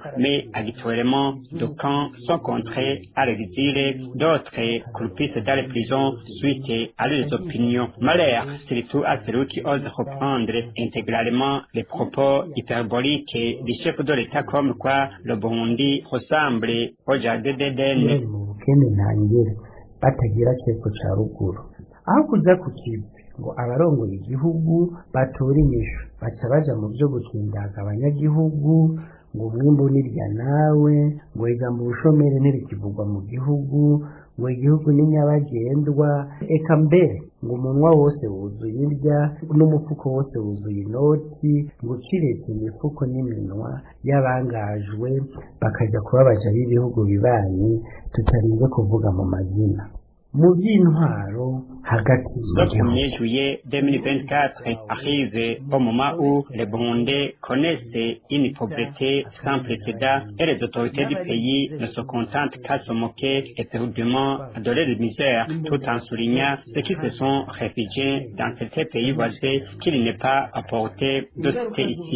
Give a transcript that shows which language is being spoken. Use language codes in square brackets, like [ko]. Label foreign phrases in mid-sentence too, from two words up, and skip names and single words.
[fr] Mais actuellement, d'aucuns sont contraints à l'exil, d'autres croupissent dans les prisons suite à leurs opinions. Malheur surtout à celui qui ose reprendre intégralement les propos hyperboliques du chef de l'État comme quoi le Burundi ressemble au jardin d'Éden. [rn] Batagira ceko ca ruguru aho kuza ku kibi ngo abarongoye igihugu batora inyishu baca baja mu byo gukindaga abanyagihugu ngo umwimbu nirya nawe ngo ijambo ubushomeri ntirikivugwa mu gihugu ngo igihugu ni nyabagendwa eka mbere ngo umunwa wose wuzuye irya n'umufuko wose wuzuye inoti ngo kiretse imifuko n'iminwa y'abangajwe bakaja kubabaja b'ibihugu bibanyi tutarinze kuvuga mu mazina mu by'intwaro hagati. [fr] Le 1er juillet 2024 arrive au moment où les Burundais connaissent une pauvreté sans précédent et les autorités du pays ne se contentent qu'à se moquer éperdument de leur misère tout en soulignant ceux qui se sont réfugiés dans certains pays voisins qu'il n'est pas à portée de citer ici.